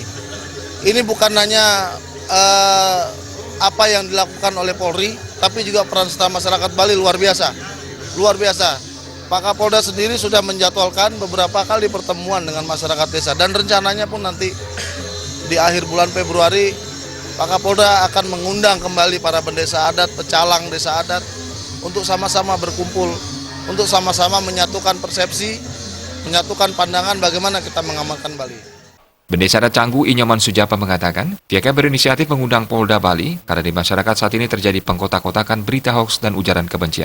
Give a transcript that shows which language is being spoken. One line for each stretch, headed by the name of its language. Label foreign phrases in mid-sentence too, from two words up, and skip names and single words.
Indonesian: Ini bukan hanya apa yang dilakukan oleh Polri, tapi juga peran serta masyarakat Bali luar biasa. Luar biasa. Pak Kapolda sendiri sudah menjadwalkan beberapa kali pertemuan dengan masyarakat desa, dan rencananya pun nanti di akhir bulan Februari Pak Kapolda akan mengundang kembali para bendesa adat, pecalang desa adat untuk sama-sama berkumpul, untuk sama-sama menyatukan persepsi, menyatukan pandangan bagaimana kita mengamankan Bali. Bendesa Adat Canggu Inyoman Sujapa mengatakan, pihaknya berinisiatif mengundang Polda Bali karena di masyarakat saat ini terjadi pengkotak-kotakan berita hoaks dan ujaran kebencian.